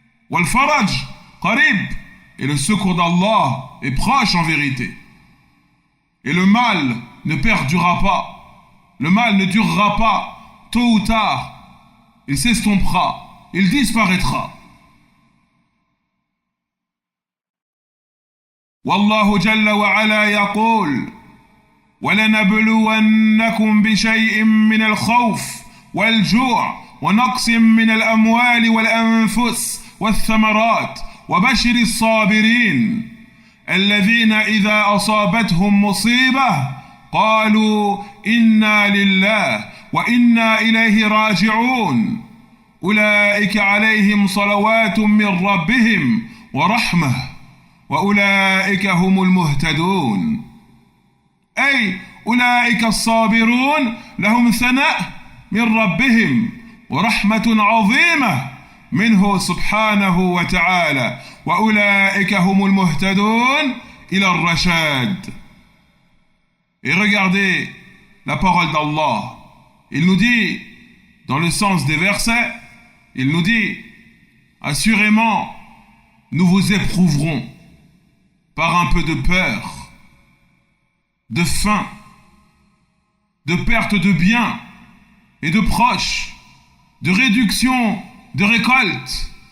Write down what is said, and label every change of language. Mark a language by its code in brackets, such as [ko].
[ar] Wal faraj qarib, [fr] et le secours d'Allah est proche en vérité. Et le mal ne perdurera pas. Le mal ne durera pas. Tôt ou tard, il s'estompera, il disparaîtra. [ar] والله جل وعلا يقول: ولنبلونكم بشيء من الخوف والجوع ونقص من الأموال والأنفس والثمرات وبشر الصابرين الذين إذا أصابتهم مصيبة قالوا إنا لله وإنا إليه راجعون أولئك عليهم صلوات من ربهم ورحمة وأولئك هم المهتدون. أي أولئك الصابرون لهم ثناء من ربهم ورحمة عظيمة منه سبحانه وتعالى وأولئك هم المهتدون إلى الرشاد. [fr] Et regardez la parole d'Allah. Il nous dit, dans le sens des versets, il nous dit: assurément, nous vous éprouverons par un peu de peur, de faim, de perte de biens et de proches, de réduction de récolte.